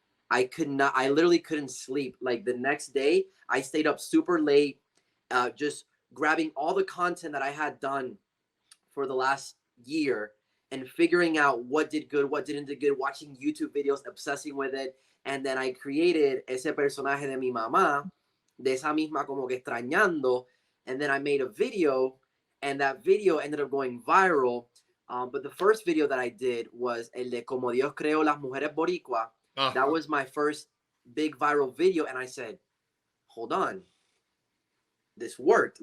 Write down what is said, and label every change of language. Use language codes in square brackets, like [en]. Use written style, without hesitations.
[en] I literally couldn't sleep. Like, the next day, I stayed up super late, just grabbing all the content that I had done for the last year and figuring out what did good, what didn't do good, watching YouTube videos, obsessing with it. And then I created [es] ese personaje de mi mamá, de esa misma como que extrañando. [en] And then I made a video, and that video ended up going viral. But the first video that I did was [es] el de Como Dios creó las mujeres boricua. [en] Oh, That was my first big viral video. And I said, hold on, this worked.